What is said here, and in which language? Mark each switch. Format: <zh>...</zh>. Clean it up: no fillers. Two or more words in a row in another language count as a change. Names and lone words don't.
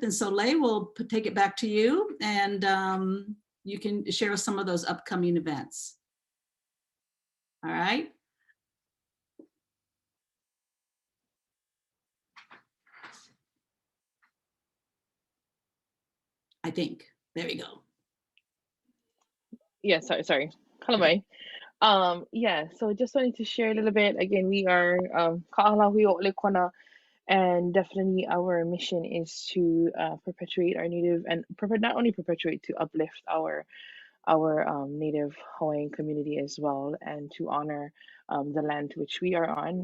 <en>And so Leah, we'll take it back to you, and you can share some of those upcoming events. All right. I think. There you go. Yeah, sorry. Aʻo Mai. Yeah, so just wanted to share a little bit. Again, we are Ka'alahui O'olekona, and definitely our mission is to perpetuate our native and not only perpetuate, to uplift our native Hawaiian community as well, and to honor the land which we are on.</en>